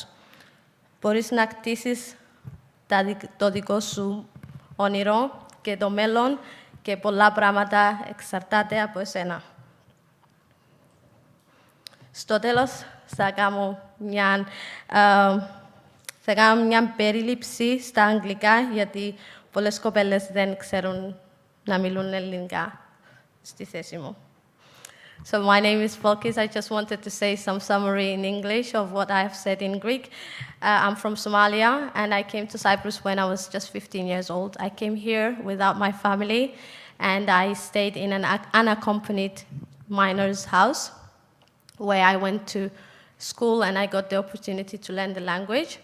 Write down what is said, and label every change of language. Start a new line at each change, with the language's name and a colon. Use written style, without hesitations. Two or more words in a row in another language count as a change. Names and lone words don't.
Greek: Μπορείς να κτίσεις το δικό σου όνειρο και το μέλλον και πολλά πράγματα εξαρτάται από εσένα. Στο τέλος θα κάνω μια περίληψη στα αγγλικά, γιατί πολλές κοπέλες δεν ξέρουν να μιλούν ελληνικά στη θέση μου.
English: So my name is Balqees. I just wanted to say some summary in English of what I have said in Greek. I'm from Somalia, and I came to Cyprus when I was just 15 years old. I came here without my family, and I stayed in an unaccompanied minor's house, where I went to school and I got the opportunity to learn the language.